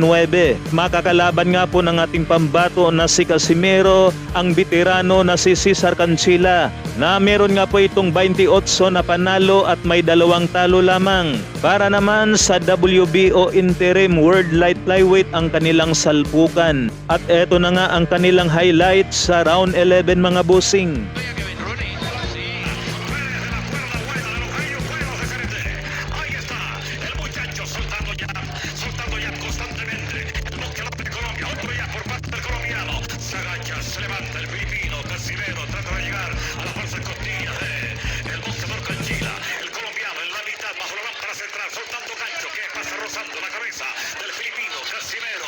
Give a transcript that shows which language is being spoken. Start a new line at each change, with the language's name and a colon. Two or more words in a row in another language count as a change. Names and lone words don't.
Filipino: Makakalaban nga po ng ating pambato na si Casimero, ang veterano na si Cesar Cancilla, na meron nga po itong 28 na panalo at may 2 talo lamang. Para naman sa WBO Interim World Light Flyweight ang kanilang salpukan. At eto na nga ang kanilang highlights sa round 11 mga bossing.
Spanish: Se levanta el filipino Casimero, trata de llegar a la fuerza costilla del boxeador Cancilla, el colombiano en la mitad bajo la lámpara central, soltando gancho que pasa rozando la cabeza del filipino Casimero.